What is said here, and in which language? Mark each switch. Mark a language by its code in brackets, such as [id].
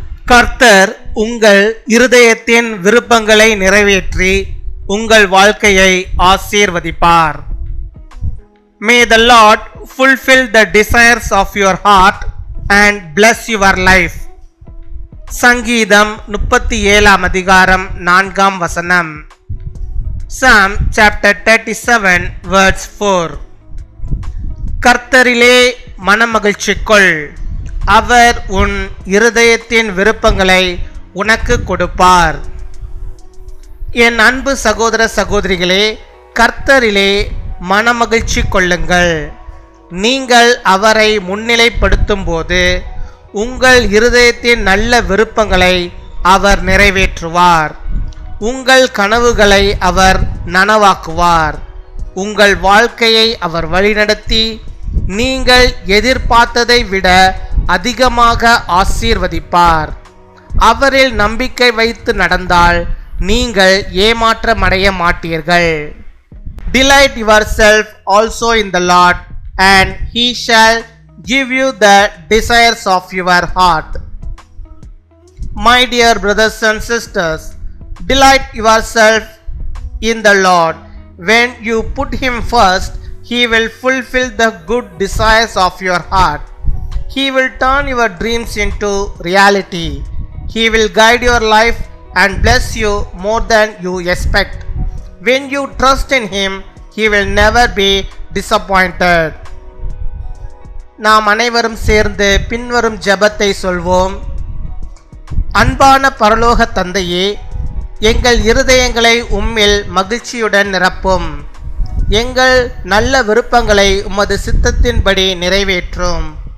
[ta] கர்த்தர் உங்கள் இருதயத்தின் விருப்பங்களை நிறைவேற்றி உங்கள் வாழ்க்கையை ஆசீர்வதிப்பார். [en] May the Lord fulfill the desires of your heart and bless your life. [ta] சங்கீதம் 37 அதிகாரம் 4 வசனம். [en] Psalm chapter 37 verse 4. [ta] கர்த்தரிலே மனமகிழ்ச்சி கொள், அவர் உன் இருதயத்தின் விருப்பங்களை உனக்கு கொடுப்பார். என் அன்பு சகோதர சகோதரிகளே, கர்த்தரிலே மனமகிழ்ச்சி கொள்ளுங்கள். நீங்கள் அவரை முன்னிலைப்படுத்தும் போது உங்கள் இருதயத்தின் நல்ல விருப்பங்களை அவர் நிறைவேற்றுவார். உங்கள் கனவுகளை அவர் நனவாக்குவார். உங்கள் வாழ்க்கையை அவர் வழிநடத்தி நீங்கள் எதிர்பார்த்ததை விட அதிகமாக ஆசீர்வதிப்பார். அவரில் நம்பிக்கை வைத்து நடந்தால் நீங்கள் ஏமாற்றமடைய மாட்டீர்கள். [en] Delight yourself also in the Lord, and He shall give you the desires of your heart. My dear brothers and sisters, delight yourself in the Lord. When you put Him first, He will fulfill the good desires of your heart. He will turn your dreams into reality. He will guide your life and bless you more than you expect. When you trust in Him, He will never be disappointed. [ta] நாம் அனைவரும் சேர்ந்து பின்வரும் ஜெபத்தை சொல்வோம். அன்பான பரலோக தந்தையே, எங்கள் இருதயங்களை உம்மில் மகிழ்ச்சியுடன் நிரப்பும். எங்கள் நல்ல விருப்பங்களை உமது சித்தத்தின்படி நிறைவேற்றும்.